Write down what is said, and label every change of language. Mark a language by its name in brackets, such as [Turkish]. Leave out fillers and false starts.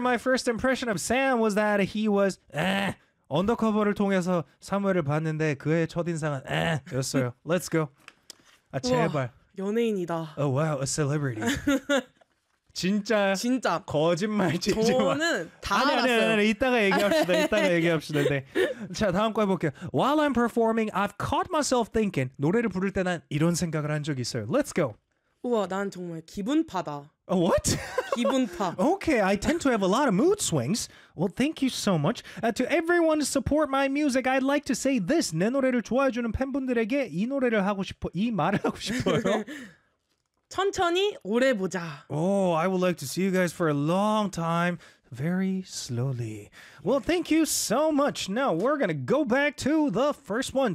[English] My first impression of Sam was that he was [Korean] 언더커버를 통해서 사무엘을 봤는데 그의 첫인상은 였어요. [English] Let's go. [Korean] 아, 제발. 우와, 연예인이다. [English] Oh, wow, a celebrity. [Korean] 진짜. 진짜. 거짓말 치지 마. 저는 다 알았어요. 아니, 아니, 아니, 이따가 얘기합시다. 이따가 얘기합시다. 네. 자, 다음 거 해볼게요. [English] While I'm performing, I've caught myself thinking. [Korean] 노래를 부를 때 난 이런 생각을 한 적이 있어요. [English] Let's go. [Korean] 우와, 난 정말 기분파다. [English] What? [Korean] 기분파. [English] Okay, I tend to have a lot of mood swings. Well, thank you so much. To everyone who support my music, I'd like to say this. [Korean] 내 노래를 좋아해주는 팬분들에게 이 노래를 하고 싶어, 이 말을 하고 싶어요. 천천히 오래 보자. [English] Oh, I would like to see you guys for a long time. Very slowly. Well, thank you so much. Now, we're gonna go back to the first one.